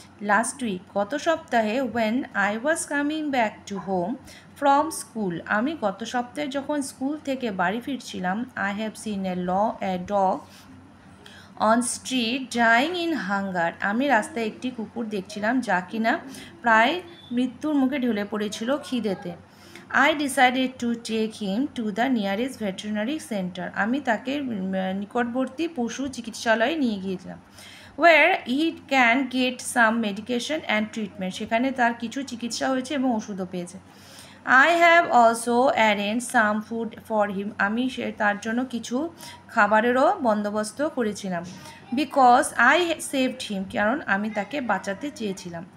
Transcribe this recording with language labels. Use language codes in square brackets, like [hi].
[en] last week, [bn] গত সপ্তাহে, [en] when I was coming back to home from school, [bn] আমি গত সপ্তাহে যখন স্কুল থেকে বাড়ি ফিরছিলাম, [en] I have seen a dog on street dying in hunger, [bn] আমি রাস্তায় একটি কুকুর দেখছিলাম যা কিনা প্রায় মৃত্যুর মুখে ঢলে পড়েছিল খিদেতে। [en] I decided to take him to the nearest veterinary center, [bn] আমি তাকে নিকটবর্তী পশু চিকিৎসালয়ে নিয়ে গিয়েছিলাম। [en] Where he can get some medication and treatment, [bn] সেখানে তার কিছু চিকিৎসা হয়েছে এবং ওষুধও পেয়েছে। [en] I have also arrange some food for him, [bn] আমি তার জন্য কিছু খাবারেরও বন্দোবস্ত করেছিলাম। [en] because I saved him, [bn] কারণ আমি তাকে বাঁচাতে চেয়েছিলাম।